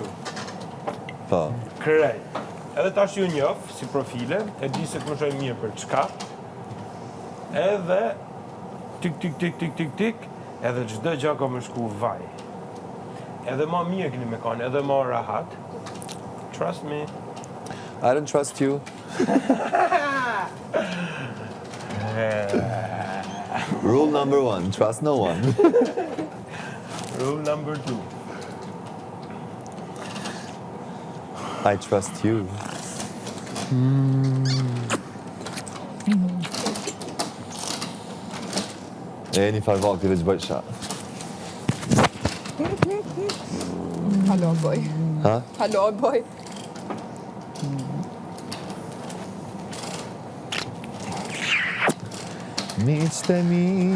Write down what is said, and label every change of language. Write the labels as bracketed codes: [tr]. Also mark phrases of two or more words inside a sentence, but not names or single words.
[sq] Po. Krej. Edhe tash ju njof, si profile, e di se të më shoj mirë për çka. Edhe, tik, edhe çdo gjë ka më shku vaj. Edhe ma mirë këni me kanë, edhe ma rahat. [en] Trust me. I don't trust you. Rule number 1, trust no one. Rule number 2. I trust you. [sq] E një farë vakti veç bëjt sha. Halo, boj. Ha? Halo, boj. Miqtë e mi.